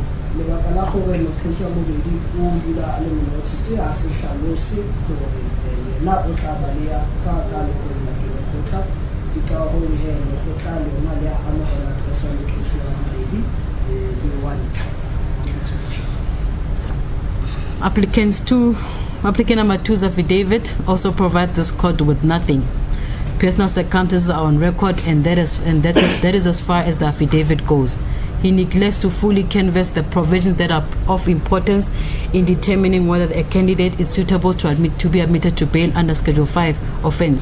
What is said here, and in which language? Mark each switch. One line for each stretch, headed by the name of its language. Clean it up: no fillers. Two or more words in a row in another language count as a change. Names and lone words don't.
Tswana: lebaka la gore mokgweetsi wa bobedi o dula a le mo notice a se hlalose gore yena o tla baleya fa ka lekgotla la lekgotla ke ka gore lekgotla le yona le a amogela address ya mokgweetsi wa bobedi le wa ntlha.
English: Applicant number 2's affidavit also provides this court with nothing. Personal circumstances are on record, and that is as far as the affidavit goes. He neglects to fully canvass the provisions that are of importance in determining whether a candidate is suitable to be admitted to bail under Schedule 5 offense.